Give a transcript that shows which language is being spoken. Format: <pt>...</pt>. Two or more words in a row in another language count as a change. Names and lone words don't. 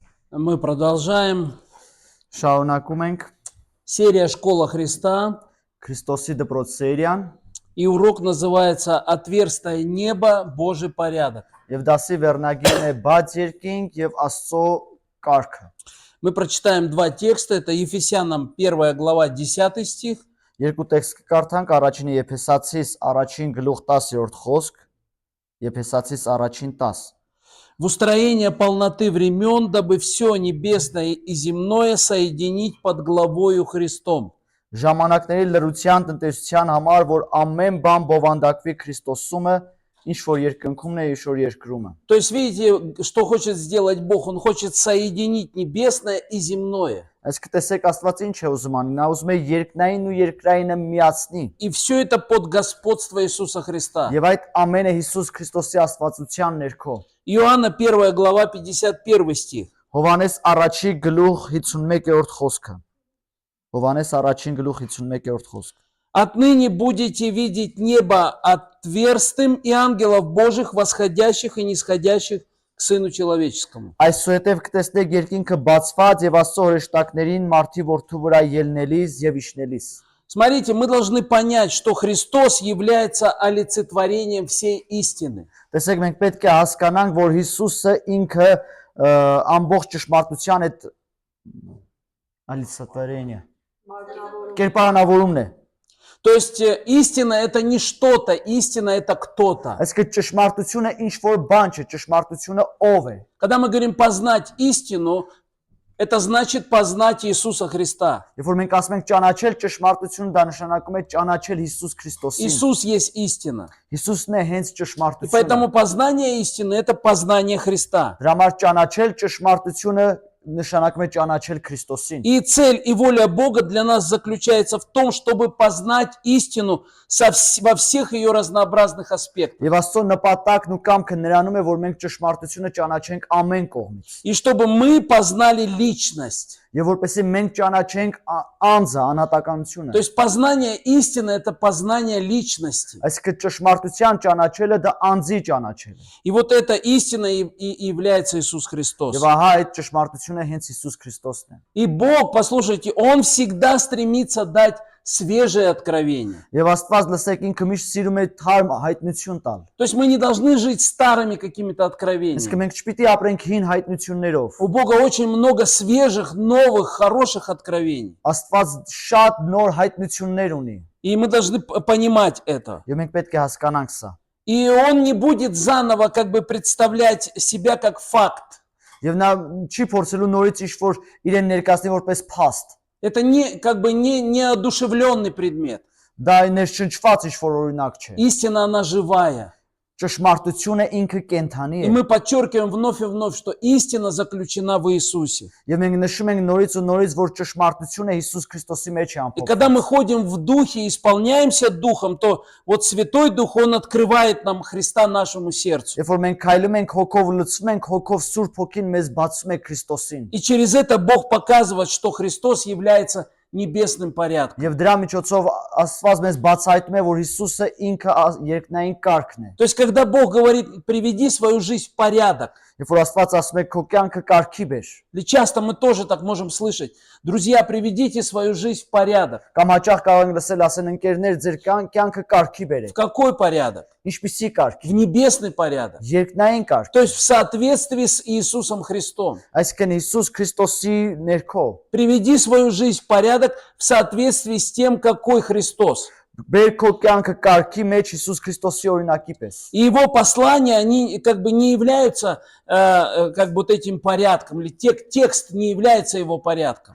<ru>Мы продолжаем.</ru> <hy>Շարունակում ենք</hy> <ru>Серия «Школа Христа».</ru> <hy>Քրիստոսի դպրոց սերիան</hy> <ru>И урок называется «Отверстое небо. Божий порядок».</ru> <hy>եւ դասի վերնագիրն է բաց երկինք եւ Աստծո կարգը։</hy> <ru>Мы прочитаем два текста. Это Ефесянам 1 глава 10 стих.</ru> <hy>Երկու տեքստ կկարդանք, առաջինը Եփեսացիս առաջին գլուխ 10-րդ խոսք, Եփեսացիս առաջին 10։</hy> <ru>В устроение полноты времен, дабы все небесное и земное соединить под главою Христом.</ru> <hy>Ժամանակների լրության տնտեսության համար, որ ամեն բան բովանդակվի Քրիստոսումը, ինչ որ երկնքումն է, ինչ որ երկրում է։</hy> <ru>То есть видите, что хочет сделать Бог? Он хочет соединить небесное и земное.</ru> <hy>Այսինքն տեսեք Աստված ինչ է ուզում անի, նա ուզում է երկնային ու երկրայինը միացնի։</hy> <ru>И все это под господство Иисуса Христа.</ru> <hy>Եվ այդ ամենը Հիսուս Քրիստոսի աստվածության ներքո։</hy> <ru>Иоанна 1 глава 51 стих.</ru> <hy>Հովանես առաջի գլուխ 51-րդ խոսքը։ Հովանես առաջին գլուխ 51-րդ խոսք։</hy> <ru>Отныне будете видеть небо отверстым и ангелов Божьих, восходящих и нисходящих к Сыну Человеческому.</ru> <hy>Այսուհետև կտեսնեք երկինքը բացված եւ Աստծո հրեշտակներին մարդի որդու վրա ելնելիս եւ իջնելիս։</hy> <ru>Смотрите, мы должны понять, что Христос является олицетворением всей истины.</ru> <hy>Տեսեք, մենք պետք է հասկանանք, որ Հիսուսը ինքը ամբողջ ճշմարտության այդ ալիցատվարենիա կերպարանավորումն է։</hy> <ru>То есть истина это не что-то, истина это кто-то.</ru> <hy>Այսինքն ճշմարտությունը ինչ որ բան չէ, ճշմարտությունը ով է։</hy> <ru>Когда мы говорим познать истину, это значит познать Иисуса Христа.</ru> <hy>Երբ որ մենք ասում ենք ճանաչել ճշմարտությունը, դա նշանակում է ճանաչել Հիսուս Քրիստոսին։</hy> <ru>Иисус есть истина.</ru> <hy>Հիսուսն է հենց</hy> <ru>И</ru> <hy>ճշմարտությունը։</hy> <ru>поэтому познание истины это познание Христа.</ru> <hy>Դրա համար ճանաչել ճշմարտությունը նշանակում է ճանաչել Քրիստոսին։</hy> <ru>И цель и воля Бога для нас заключается в том, чтобы познать истину во всех ее разнообразных аспектах.</ru> <hy>Եվ Աստծո նպատակն ու կամքը նրանում է, որ մենք ճշմարտությունը ճանաչենք ամեն կողմից։</hy> <ru>И чтобы мы познали личность.</ru> <hy>Եվ որպեսզի մենք ճանաչենք անձը, անհատականությունը։</hy> <ru>То есть познание истины это познание личности.</ru> <hy>Այսինքն ճշմարտության ճանաչելը դա անձի ճանաչելը։</hy> <ru>И вот эта истина и является Иисус Христос.</ru> <hy>Եվ ահա այդ ճշմարտությունը հենց Հիսուս Քրիստոսն է։</hy> <ru>И Бог, послушайте, Он всегда стремится дать свежее откровение.</ru> <hy>Եվ Աստված լսեք ինքը միշտ սիրում է թարմ հայտնություն տալ։</hy> <ru>То есть мы не должны жить старыми какими-то откровениями.</ru> <hy>Այսինքն մենք չպիտի ապրենք հին հայտնություններով։</hy> <ru>У Бога очень много свежих, новых, хороших откровений.</ru> <hy>Աստված շատ նոր հայտնություններ ունի։</hy> <ru>И мы должны понимать это.</ru> <hy>Եվ մենք պետք է հասկանանք սա։</hy> <ru>И Он не будет заново как бы представлять себя как факт.</ru> <hy>Եվ նա չի փորձելու նորից ինչ-որ իրեն ներկայացնել որպես փաստ։</hy> <ru>Это не как бы не неодушевленный предмет.</ru> <hy>Դա ներշնչված ինչ-որ օրինակ չէ։</hy> <ru>Истина, она живая.</ru> <hy>Ճշմարտությունը ինքը կենթանի</hy> <ru>И</ru> <hy>է։</hy> <ru>мы подчеркиваем вновь и вновь, что истина заключена в Иисусе.</ru> <hy>Եվ մենք նշում ենք նորից ու նորից, որ ճշմարտությունը Հիսուս Քրիստոսի մեջ է</hy> <ru>И когда</ru> <hy>ամփոփված։</hy> <ru>мы ходим в Духе и исполняемся Духом, то вот Святой Дух, Он открывает нам Христа нашему сердцу.</ru> <hy>Երբ որ մենք քայլում ենք հոգով, լցվում ենք հոգով, Սուրբ Հոգին մեզ բացում է Քրիստոսին։</hy> <ru>И через это Бог показывает, что Христос является небесным порядком.</ru> <hy>Եվ դրա միջոցով Աստված մեզ բացահայտում է, որ Հիսուսը ինքը երկնային կարգն է։</hy> <ru>То есть, когда Бог говорит, приведи свою жизнь в порядок,</ru> <hy>Երբ որ Աստված ասում է քո կյանքը կարգի բեր,</hy> <ru>или часто мы тоже так можем слышать, друзья, приведите свою жизнь в порядок.</ru> <hy>կամ հաճախ կարող ենք լսել ասեն ընկերներ, ձեր կյանքը կարգի</hy> <ru>В</ru> <hy>բերեք։</hy> <ru>какой порядок?</ru> <hy>Ինչպիսի կարգ։</hy> <ru>В небесный порядок.</ru> <hy>Երկնային կարգ։</hy> <ru>То есть в соответствии с Иисусом Христом.</ru> <hy>Այսինքն Հիսուս Քրիստոսի ներքո</hy> <ru>Приведи свою жизнь в порядок в соответствии с тем, какой Христос.</ru> <hy>բեր քո կյանքը կարգի մեջ Հիսուս Քրիստոսի օրինակի պես։</hy> <ru>И его послания, они как бы не являются как бы вот этим порядком, или текст не является его порядком.</ru>